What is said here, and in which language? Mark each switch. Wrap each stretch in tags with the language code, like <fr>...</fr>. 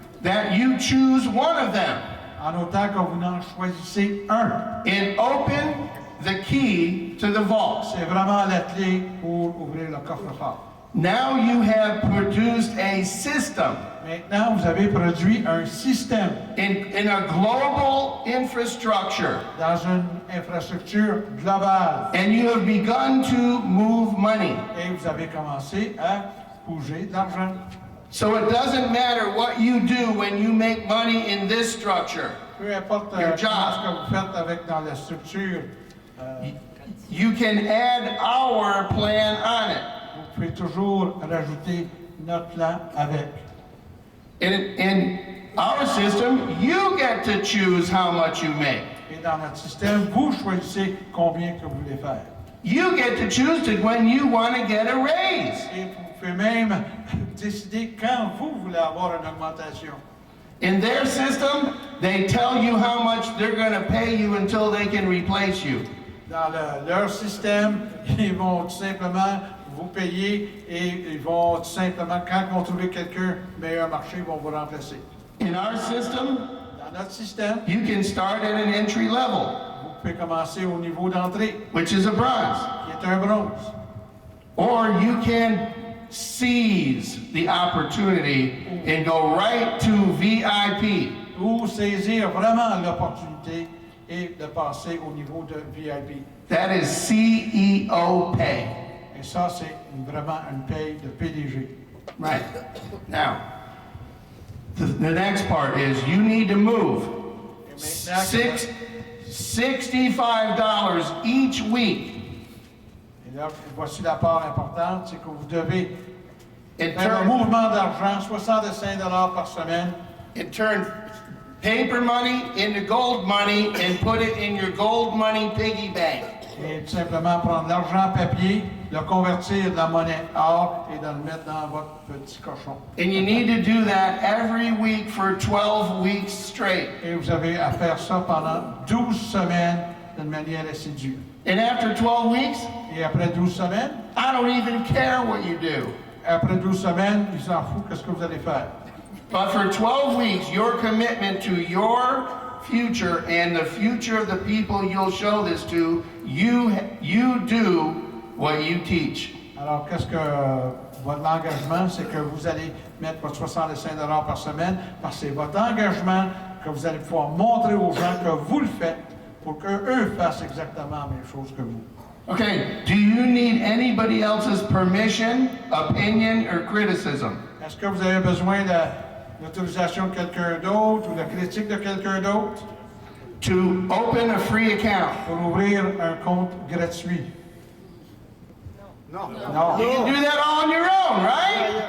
<en>that you choose one of them.</en> <fr>en autant que vous en choisissez un.</fr> <en>And open the key to the vault.</en> <fr>C'est vraiment la clé pour ouvrir le coffre-fort.</fr> <en>Now you have produced a system</en> <fr>Maintenant, vous avez produit un système</fr> <en>in a global infrastructure,</en> <fr>dans une infrastructure globale</fr> <en>and you have begun to move money.</en> <fr>et vous avez commencé à bouger de l'argent.</fr> <en>So it doesn't matter what you do when you make money in this structure.</en> <fr>Peu importe</fr> <en>Your</en> <fr>ce</fr> <en>job.</en> <fr>que vous faites avec dans la structure,</fr> <en>You can add our plan on it.</en> <fr>vous pouvez toujours rajouter notre plan avec.</fr> <en>In our system, you get to choose how much you make.</en> <fr>Et dans notre système, vous choisissez combien que vous voulez faire.</fr> <en>You get to choose to when you want to get a raise.</en> <fr>Et vous pouvez même décider quand vous voulez avoir une augmentation.</fr> <en>In their system, they tell you how much they're going to pay you until they can replace you.</en> <fr>Dans leur système, ils vont tout simplement vous payer et ils vont tout simplement, quand ils vont trouver quelqu'un meilleur marché, ils vont vous remplacer.</fr> <en>In our system,</en> <fr>Dans notre système,</fr> <en>you can start at an entry level,</en> <fr>vous pouvez commencer au niveau d'entrée,</fr> <en>which is a bronze,</en> <fr>qui est un bronze.</fr> <en>or you can seize the opportunity and go right to VIP.</en> <fr>Ou saisir vraiment l'opportunité et de passer au niveau de VIP.</fr> <en>That is CEO pay.</en> <fr>Et ça, c'est vraiment une paye de PDG.</fr> <en>Right. Now, the next part is you need to move</en> <fr>Et maintenant,</fr> <en>$65 each week</en> <fr>et là, voici la part importante, c'est que vous devez</fr> <en>and</en> <fr>faire un</fr> <en>turn,</en> <fr>mouvement d'argent, 65 par semaine,</fr> <en>and turn paper money into gold money and put it in your gold money piggy bank.</en> <fr>et tout simplement prendre l'argent papier, le convertir de la monnaie or et de le mettre dans votre petit cochon.</fr> <en>And you need to do that every week for 12 weeks straight.</en> <fr>Et vous avez à faire ça pendant 12 semaines d'une manière assidue.</fr> <en>And after 12 weeks,</en> <fr>Et après 12 semaines,</fr> <en>I don't even care what you do.</en> <fr>après 12 semaines, ils s'en foutent qu'est-ce que vous allez faire.</fr> <en>But for 12 weeks, your commitment to your future and the future of the people you'll show this to, you do what you teach.</en> <fr>Alors, qu'est-ce que votre engagement, c'est que vous allez mettre votre 65 par semaine, parce que c'est votre engagement que vous allez pouvoir montrer aux gens que vous le faites pour qu'eux fassent exactement la même chose que vous.</fr> <en>Okay, do you need anybody else's permission, opinion, or criticism?</en> <fr>Est-ce que vous avez besoin de l'autorisation de quelqu'un d'autre ou de la critique de quelqu'un d'autre</fr> <en>To open a free account?</en> <fr>pour ouvrir un compte gratuit? Non. Non.</fr> <en>You can do that all on your own, right?</en>